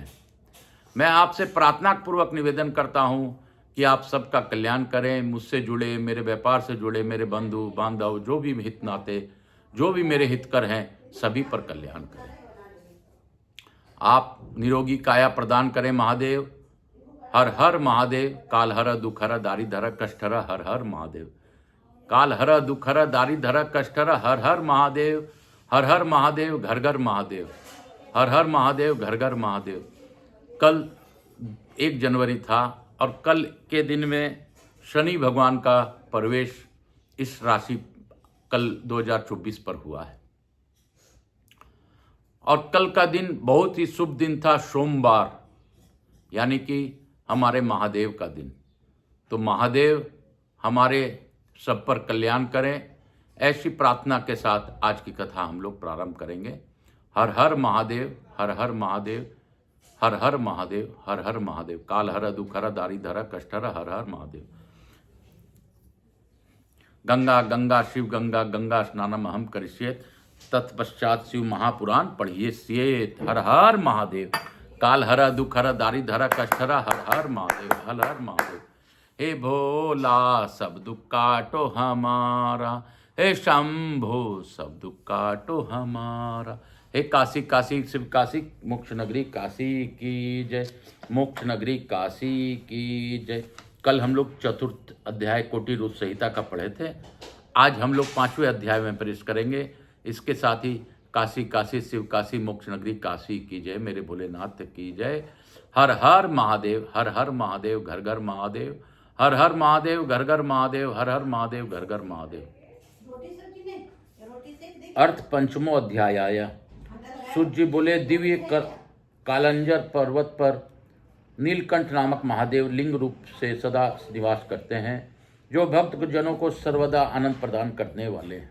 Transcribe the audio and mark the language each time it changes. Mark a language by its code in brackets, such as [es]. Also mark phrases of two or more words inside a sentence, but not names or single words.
[hi] मैं आपसे प्रार्थना पूर्वक निवेदन करता हूं कि आप सबका कल्याण करें। मुझसे जुड़े, मेरे व्यापार से जुड़े मेरे बंधु बांधव, जो भी हित नाते, जो भी मेरे हितकर हैं, सभी पर कल्याण करें। आप निरोगी काया प्रदान करें महादेव। हर हर महादेव। काल हर दुख हर दारी धर कष्ट हर, हर हर महादेव। काल हर दुख हर दारी धर कष्ट हर, हर हर महादेव। हर हर महादेव, घर घर महादेव। हर हर महादेव, घर घर महादेव। कल 1 जनवरी था और कल के दिन में शनि भगवान का प्रवेश इस राशि कल 2024 पर हुआ है और कल का दिन बहुत ही शुभ दिन था, सोमवार, यानी कि हमारे महादेव का दिन। तो महादेव हमारे सब पर कल्याण करें, ऐसी प्रार्थना के साथ आज की कथा हम लोग प्रारंभ करेंगे। हर हर महादेव, हर हर महादेव, हर हर महादेव, हर हर महादेव। काल हर दुख हर दारी धर कष्ट हर, हर हर महादेव। [sa] गंगा गंगा शिव गंगा, गंगा स्नानम अहम करिष्येत, तत्पश्चात शिव महापुराण पढ़िए सियेत। [hi] हर हर महादेव। काल हर दुख हर दारी धर कष्ट हर, हर हर महादेव, हर हर महादेव। हे भोला सब दुख काटो हमारा, हे शंभो सब दुख काटो हमारा। हे काशी काशी शिव काशी, मोक्ष नगरी काशी की जय, मोक्ष नगरी काशी की जय। कल हम लोग 4th अध्याय कोटि रूप संहिता का पढ़े थे। आज हम लोग 5वें अध्याय में प्रवेश करेंगे। इसके साथ ही काशी काशी शिव काशी, मोक्ष नगरी काशी की जय, मेरे भोलेनाथ की जय। हर हर महादेव, हर हर महादेव, घर घर महादेव। हर हर महादेव, घर घर महादेव। हर हर महादेव, घर घर महादेव। अर्थ 5वां अध्याय आया। सूर्य जी बोले, दिव्य कालंजर पर्वत पर नीलकंठ नामक महादेव लिंग रूप से सदा निवास करते हैं, जो भक्त जनों को सर्वदा आनंद प्रदान करने वाले हैं।